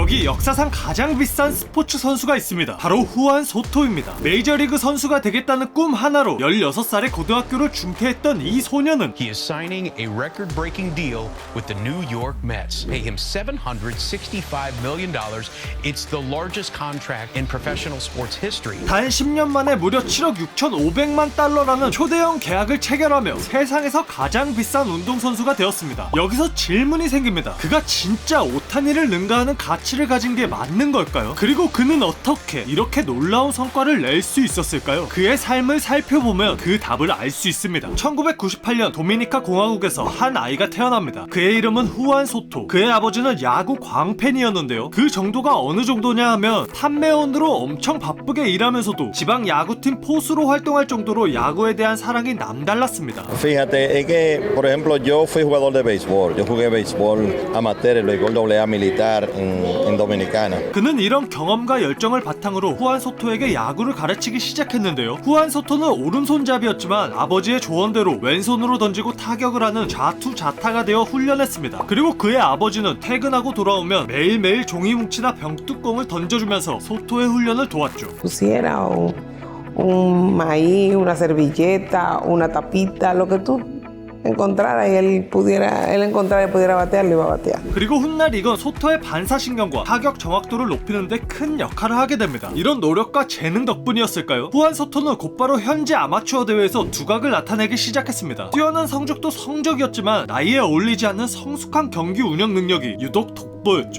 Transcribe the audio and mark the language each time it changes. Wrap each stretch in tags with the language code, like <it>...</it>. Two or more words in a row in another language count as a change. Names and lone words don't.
<ko>여기 역사상 가장 비싼 스포츠 선수가 있습니다. 바로 후안 소토입니다. 메이저리그 선수가 되겠다는 꿈 하나로 16살에 고등학교를 중퇴했던 이 소년은</ko> <en>He is signing a record-breaking deal with the New York Mets. Pay him $765 million. It's the largest contract in professional sports history.</en> <ko>단 10년 만에 무려 7억 6,500만 달러라는 초대형 계약을 체결하며 세상에서 가장 비싼 운동선수가 되었습니다. 여기서 질문이 생깁니다. 그가 진짜 오타니를 능가하는 가치를 가진 게 맞는 걸까요? 그리고 그는 어떻게 이렇게 놀라운 성과를 낼 수 있었을까요? 그의 삶을 살펴보면 그 답을 알 수 있습니다. 1998년 도미니카 공화국에서 한 아이가 태어납니다. 그의 이름은 후안 소토. 그의 아버지는 야구 광팬이었는데요. 그 정도가 어느 정도냐 하면 판매원으로 엄청 바쁘게 일하면서도 지방 야구팀 포수로 활동할 정도로 야구에 대한 사랑이 남달랐습니다.</ko> <es>Fíjate, es que, por ejemplo, yo fui jugador de béisbol. Yo jugué béisbol amateur, el béisbol AA militar en Dominicana.</es> <ko>그는 이런 경험과 열정을 바탕으로 후안 소토에게 야구를 가르치기 시작했는데요. 후안 소토는 오른손잡이였지만 아버지의 조언대로 왼손으로 던지고 타격을 하는 좌투좌타가 되어 훈련했습니다. 그리고 그의 아버지는 퇴근하고 돌아오면 매일매일 종이 뭉치나 병뚜껑을 던져주면서 소토의 훈련을 도왔죠.</ko> <es>Pusiera un maíz, una servilleta, una tapita, lo que tú encontrara y él encontrara y pudiera batear, lo iba a batear.</es> <ko>그리고 훗날 이건 소토의 반사신경과 타격 정확도를 높이는데 큰 역할을 하게 됩니다. 이런 노력과 재능 덕분이었을까요? 후안 소토는 곧바로 현지 아마추어 대회에서 두각을 나타내기 시작했습니다. 뛰어난 성적도 성적이었지만 나이에 어울리지 않는 성숙한 경기 운영 능력이 유독 돋보였죠.</ko>